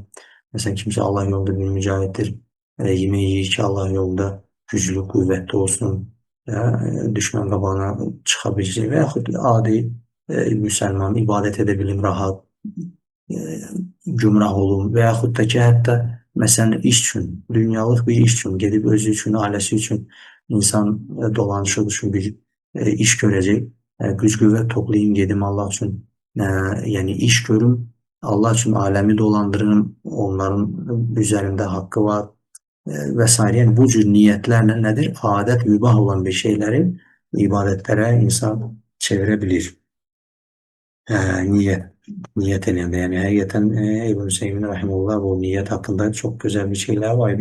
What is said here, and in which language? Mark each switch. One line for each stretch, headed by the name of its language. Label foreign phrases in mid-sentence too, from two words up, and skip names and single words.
Turkish: Mesela kimse Allah yolunda bir mücahittir. Yemeği yiyin ki Allah yolunda güçlü kuvvetli olsun. Ya, düşman kabağına çıkabilecek veyahut adi Müslüman ibadet edebilim rahat e, gümrah olun veyahut da ki
Azerbaijani: hətta məsələn iş üçün, dünyalıq bir iş üçün, gedib özü üçün, ailəsi üçün insan dolanışıq üçün bir iş görəcək. Güc qüvvət toplayayım, gedim Allah üçün, yəni iş görüm, Allah üçün aləmi dolandırırım, onların üzərində haqqı var vesaire.
Turkish: Yani bu cür niyetlerle nedir? Adet mübah olan bir şeyleri ibadetlere insan çevirebilir. Niyet. Niyet elinde. Yani hakikaten İbn-i Hüseyin Rahimullah bu niyet hakkında çok güzel bir şeyler vardı.